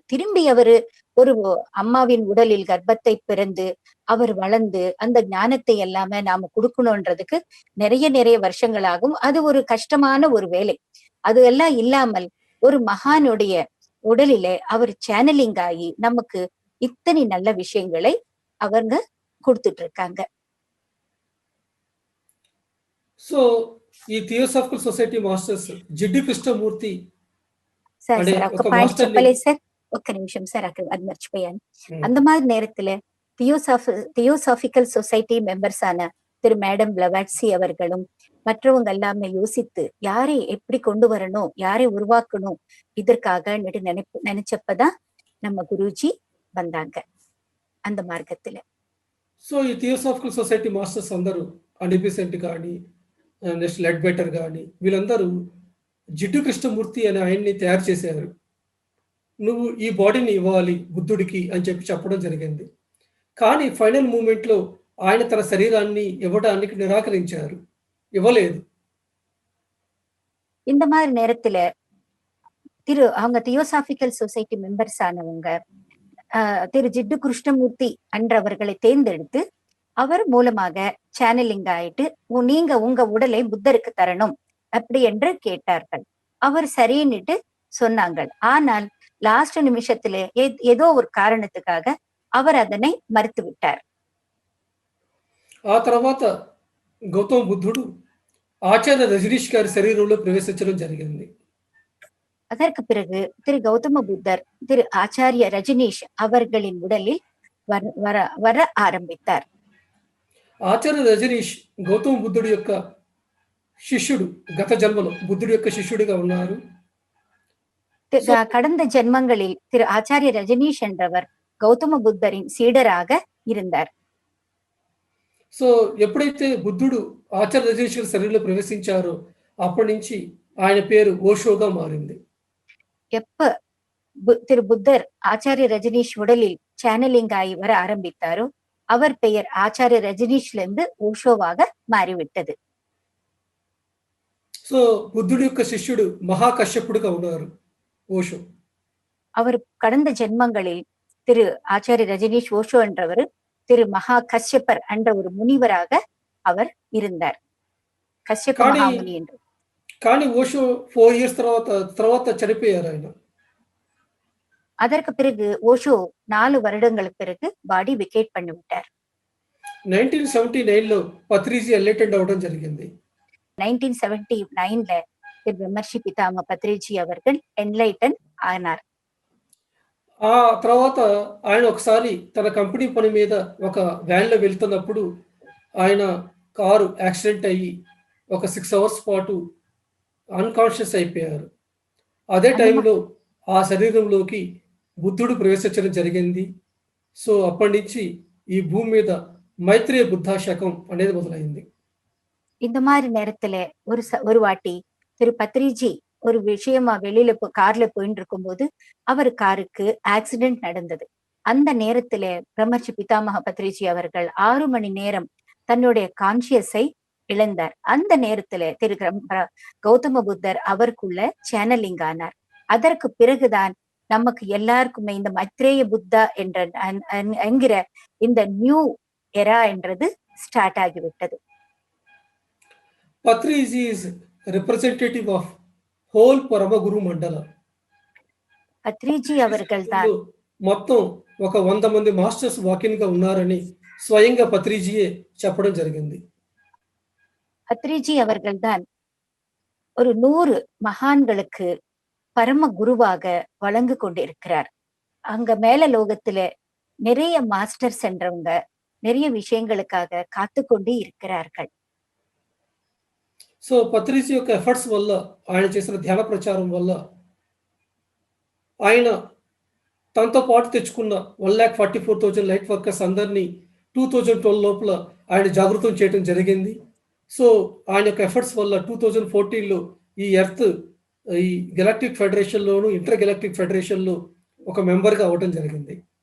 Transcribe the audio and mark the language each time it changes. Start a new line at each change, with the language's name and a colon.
Tamil: திரும்பி அவரு ஒரு அம்மாவின் உடலில் கர்ப்பத்தை பிறந்து அவர் வளர்ந்து அந்த ஞானத்தை எல்லாமே நாம கொடுக்கணும்ன்றதுக்கு நிறைய வருஷங்களாகும். அது ஒரு கஷ்டமான ஒரு வேலை. அது எல்லாம் இல்லாமல் ஒரு மகானுடைய உடலிலே அவர் சேனலிங் ஆகி நமக்கு இத்தனை நல்ல விஷயங்களை அவங்க கொடுத்துட்டு இருக்காங்க.
Telugu: సో ఈ theosophical society masters Jiddu Krishnamurti sir ఒక పాయింట్ చెప్పలేదు సార్, ఒక్క నిమిషం సార్, అది మర్చిపోయాను.
Tamil: அந்த மாதிரி நேரத்துல தியோசாபிக்கல் சொசைட்டி மெம்பர்ஸ் ஆன திரு மேடம் பிளவாட்சி அவர்களும் மற்றவங்க எல்லாமே யோசித்து யாரை எப்படி கொண்டு வரணும், யாரை உருவாக்கணும், இதற்காக நினைச்சப்பதான் நம்ம குருஜி வந்தாங்க அந்த మార్గத்துல.
Telugu: సో ఈ థియోసాఫికల్ సొసైటీ మాస్టర్స్ అందరూ అనిబిసెంట్ కానీ నెక్స్ట్ లెడ్ బెటర్ కానీ వీళ్ళందరూ జిడ్డు కృష్ణమూర్తి అనే ఆయన్ని తయారు చేశారు. నువ్వు ఈ బాడీని ఇవ్వాలి బుద్ధుడికి అని చెప్పడం జరిగింది. కానీ ఫైనల్ మూమెంట్లో ఆయన తన శరీరాన్ని ఇవ్వడానికి నిరాకరించారు, ఇవ్వలేదు.
Tamil: இந்த மாதிரி நேரத்துல அவங்க தியோசாபிக்கல் சொசைட்டி மெம்பர்ஸ் ஆனவங்க திரு ஜிட்டு கிருஷ்ணமூர்த்தி என்றவர்களை தேர்ந்தெடுத்து அவர் மூலமாக சேனலிங் ஆயிட்டு நீங்க உங்க உடலை புத்தருக்கு தரணும் அப்படி என்று கேட்டார்கள். அவர் சரின்னுட்டு சொன்னாங்க. ஆனால் லாஸ்ட் நிமிஷத்துல ஏதோ ஒரு காரணத்துக்காக அவர் அதனை மறுத்து விட்டார்.
Telugu: ఆ తర్వాత గౌతమ బుద్ధుడు ఆచార్య రజనీష్ గారి శరీరంలో ప్రవేశించడం జరిగింది.
Tamil: அதற்கு பிறகு திரு கௌதம புத்தர் திரு ஆச்சாரிய ரஜினீஷ் அவர்களின் உடலில் வர வர ஆரம்பித்தார்.
Telugu: ఆచార్య రజనీష్ గౌతమ బుద్ధుడి యొక్క శిష్యుడు. గత జన్మలో బుద్ధుడి యొక్క శిష్యుడిగా ఉన్నారు.
Tamil: கடந்த ஜென்மங்களில் திரு ஆச்சாரிய ரஜினீஷ் என்றவர் கௌதம புத்தரின் சீடராக இருந்தார்.
Telugu: సో ఎప్పుడైతే బుద్ధుడు ఆచార్య రజనీష్ గారి శరీరంలో ప్రవేశించారో అప్పటి నుంచి ఆయన పేరు ఓషోగా మారింది.
Tamil: எப்ப திரு புத்தர் ஆச்சாரிய ரஜினீஷ் உடலில் சேனலிங் ஆகி வர ஆரம்பித்தாரோ அவர் பெயர் ஆச்சாரிய ரஜினீஷ்ல இருந்து ஓஷோவாக மாறிவிட்டது.
Telugu: సో బుద్ధుడి యొక్క శిష్యుడు మహాకశ్యపుడుగా ఉన్నారు ఓషో.
Tamil: அவர் கடந்த ஜென்மங்களில் திரு ஆச்சாரிய ரஜினீஷ் ஓஷோ என்றவர் திரு மகா கஷ்யப்பர் என்ற ஒரு முனிவராக அவர் இருந்தார். கஷ்யப்ப மகாமுனி என்று.
Telugu: కానీ ఓషో 4 ఇయర్స్ తర్వాత చనిపోయారు ఆయన.
Tamil: அதற்கு பிறகு ஓஷோ 4 வருடங்களுக்கு பிறகு பாடி விக்கேட் பண்ணிவிட்டார்.
Telugu: 1979లో పత్రిజీ ఎన్లైటెండ్ అవడం జరిగింది.
Tamil: 1979ல பிரம்மர்ஷி பிதாம பத்ரிஜி அவர்கள் என்லைட்டன் ஆனார்.
Telugu: ఆ తర్వాత ఆయన ఒకసారి తన కంపెనీ పని మీద ఒక వ్యాన్‌లో వెళ్తున్నప్పుడు ఆయన కారు యాక్సిడెంట్ అయ్యి ఒక 6 అవర్స్ పాటు అన్‌కాన్షియస్ అయిపోయారు. అదే టైంలో ఆ శరీరంలోకి బుద్ధుడు ప్రవేశించడం జరిగింది. సో అప్పటినుంచి ఈ భూమి మీద మైత్రేయ బుద్ధ శకం అనేది మొదలైంది.
Tamil: இந்த மாதிரி நேரத்துல ஒரு வாட்டி திரு பத்ரிஜி ஒரு விஷயமா வெளியில கார்ல போயிட்டு இருக்கும்போது அவர் காருக்கு ஆக்சிடென்ட் நடந்தது. அந்த நேரத்துல பிரம்மர்ஷி பிதாமக பத்ரிஜி அவர்கள் 6 மணி நேரம் தன்னுடைய கான்சியஸை இழந்தார். அந்த நேரத்துல திரு கௌதம புத்தர் அவருக்குள்ள சேனலிங் ஆனார். அதற்கு பிறகுதான் நமக்கு எல்லாருக்குமே இந்த மைத்ரேய புத்தா என்கிற இந்த நியூ எரா என்றது ஸ்டார்ட் ஆகிவிட்டது.
English: Patriji is representative of whole Paramaguru Mandala.
Tamil: Patriji அவர்கள் தான்
Telugu: మొత్తం ఒక 100 మంది మాస్టర్స్ వాకిన్ గా ఉన్నారని స్వయంగా పత్రిజీయే చెప్పడం జరిగింది.
Tamil: பத்ரிஜி அவர்கள் தான் ஒரு 100 மகான்களுக்கு பரம குருவாக வழங்கு கொண்டிருக்கிறார். அங்க மேல லோகத்துல நிறைய மாஸ்டர் சென்றவங்க நிறைய விஷயங்களுக்காக காத்து கொண்டு இருக்கிறார்கள்.
Telugu: సో పత్రిజీ యొక్క ఎఫర్ట్స్ వల్ల ఆయన చేసిన ధ్యాన ప్రచారం వల్ల ఆయన తనతో పాటు తెచ్చుకున్న 1,44,000 లైట్ వర్కర్స్ అందరినీ 2012 లోపల ఆయన జాగృతం చేయడం జరిగింది. సో ఆయన యొక్క ఎఫర్ట్స్ వల్ల 2014లో ఈ ఎర్త్ ఈ గెలాక్టిక్ ఫెడరేషన్ లోను ఇంటర్ గెలాక్టిక్ ఫెడరేషన్ లో ఒక మెంబర్ గా అవడం జరిగింది.